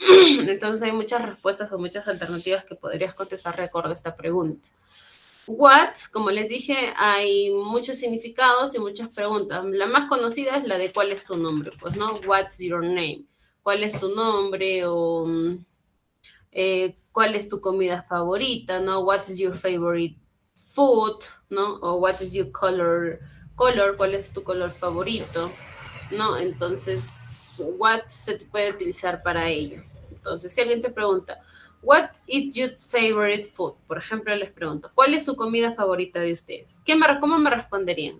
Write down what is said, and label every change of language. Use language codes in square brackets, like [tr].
[es] Entonces hay muchas respuestas o muchas alternativas que podrías contestar de acuerdo a esta pregunta. What, como les dije, hay muchos significados y muchas preguntas. La más conocida es la de ¿cuál es tu nombre? Pues, ¿no? [en] What's your name? [es] ¿Cuál es tu nombre? O ¿cuál es tu comida favorita? ¿No? [en] What's your favorite food? [es] ¿No? O [en] what is your color? [es] ¿Cuál es tu color favorito? ¿No? Entonces, what se puede utilizar para ello. Entonces, si alguien te pregunta, [en] what is your favorite food? [es] Por ejemplo, les pregunto, ¿cuál es su comida favorita de ustedes? ¿Cómo me responderían?